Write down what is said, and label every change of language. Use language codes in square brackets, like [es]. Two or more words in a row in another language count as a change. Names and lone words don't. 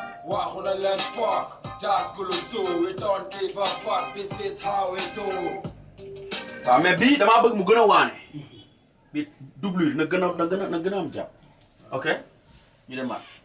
[wo] Waxu na leen [en] fuck, just cool so we don't give a fuck, this is how we do. [wo] Waaw, mais bii damaa bëgg mu gën a waane. Bi doublure na gën a, na gën a, na gën a am jàpp. Ok, ñu demaat.